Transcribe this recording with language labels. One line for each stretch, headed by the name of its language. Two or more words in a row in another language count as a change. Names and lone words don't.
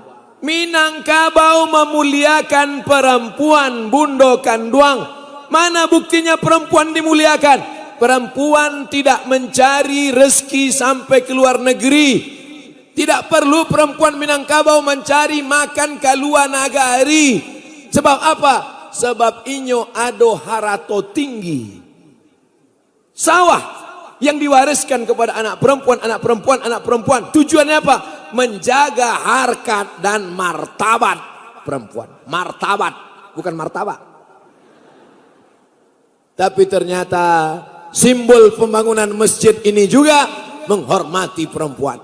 Indonesian: Minangkabau memuliakan perempuan,
Minangkabau: bundokan doang.
Indonesian: Mana buktinya perempuan dimuliakan? Perempuan tidak mencari rezeki sampai ke luar negeri. Tidak perlu perempuan Minangkabau mencari makan ke luar negeri. Sebab apa?
Minangkabau: Sebab inyo ado harato tinggi. Sawah yang diwariskan kepada anak perempuan, anak perempuan, anak perempuan. Tujuannya apa? Menjaga harkat dan martabat perempuan. Martabat, bukan martabak. Tapi ternyata simbol pembangunan masjid ini juga menghormati perempuan.